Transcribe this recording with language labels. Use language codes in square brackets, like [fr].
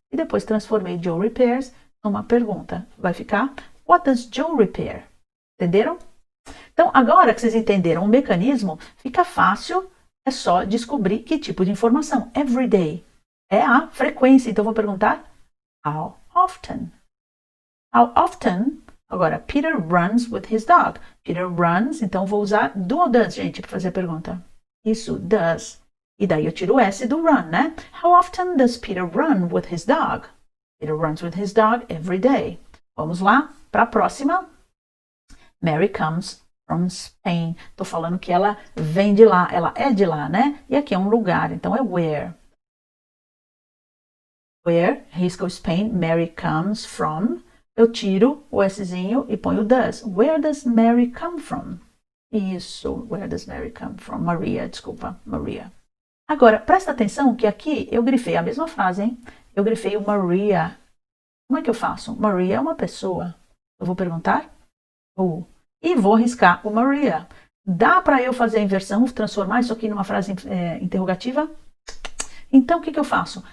[pt] E depois transformei Joe repairs numa pergunta. Vai ficar, [en] what does Joe repair? [pt] Entenderam? Então, agora que vocês entenderam o mecanismo, fica fácil, é só descobrir que tipo de informação. [en] Every day [pt] é a frequência. Então, eu vou perguntar [en] how often. How often? [pt] Agora, [en] Peter runs with his dog. Peter runs, [pt] então vou usar do ou does, gente, para fazer a pergunta. Isso, does. E daí eu tiro o S do run, né? [en] How often does Peter run with his dog? Peter runs with his dog every day. [pt] Vamos lá para a próxima. [en] Mary comes from Spain. [pt] Tô falando que ela vem de lá, ela é de lá, né? E aqui é um lugar, então é where. [en] Where, [pt] risco [en] Spain, Mary comes from. [pt] Eu tiro o Szinho e ponho does. [en] Where does Mary come from? [pt] Isso, [en] where does Mary come from? Maria, [pt] desculpa, [en] Maria. [pt] Agora, presta atenção que aqui eu grifei a mesma frase, hein? Eu grifei o Maria. Como é que eu faço? Maria é uma pessoa. Eu vou perguntar who. E vou riscar o Maria. Dá para eu fazer a inversão, transformar isso aqui numa frase interrogativa? Então, o que eu faço?